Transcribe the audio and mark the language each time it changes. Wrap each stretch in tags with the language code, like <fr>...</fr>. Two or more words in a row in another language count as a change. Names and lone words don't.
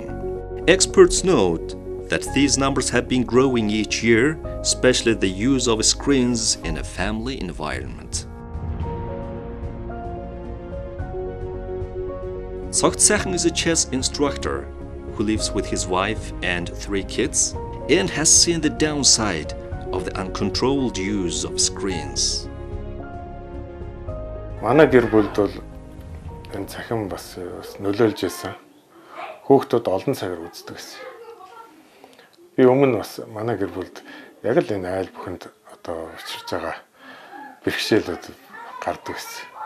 <en>Experts note that these numbers have been growing each year, especially the use of screens in a family environment. Sogt is a chess instructor who lives with his wife and 3 kids and has seen the downside of the uncontrolled use of screens.</en> <mn>Манай гэр бүлд бол энэ цахим бас нөлөөлж байсан. Хүүхдүүд олон цагаар үздэг гэсэн. Би өмнө бас манай гэр бүлд яг л энэ айл бүхэнд одоо учирч байгаа бэрхшээлүүд гардаг гэсэн.</mn>